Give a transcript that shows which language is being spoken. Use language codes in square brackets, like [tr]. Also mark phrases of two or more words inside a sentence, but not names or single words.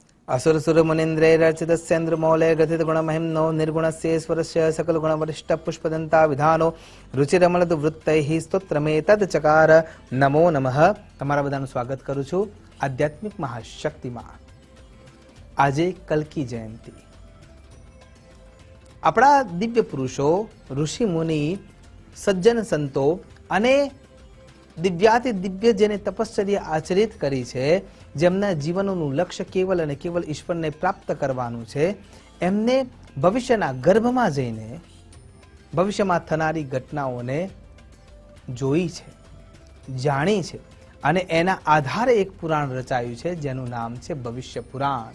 [sa] असुरसुरमुनीन्द्रैरर्चितस्येन्द्रमौले गथितगुणमहिम्नो निर्गुणस्येश्वरस्य सकलगुणवरिष्ठ पुष्पदन्ता विधानो रुचिरमलदवृत्तैः स्तोत्रमेतच्चकार नमो नमः। [gu] તમારા બધાનું સ્વાગત કરું છું આધ્યાત્મિક મહાશક્તિમાં। આજે કલ્કી જયંતિ। આપણા દિવ્ય પુરુષો, ઋષિ મુનિ, સજ્જન સંતો અને દિવ્યાતિ દિવ્ય જેને તપશ્ચર્યા આચરિત કરી છે, જેમના જીવનનું લક્ષ્ય કેવલ અને કેવલ ઈશ્વરને પ્રાપ્ત કરવાનું છે, એમને ભવિષ્યના ગર્ભમાં જઈને ભવિષ્યમાં થનારી ઘટનાઓને જોઈ છે, જાણી છે અને એના આધારે એક પુરાણ રચાયું છે જેનું નામ છે ભવિષ્ય પુરાણ।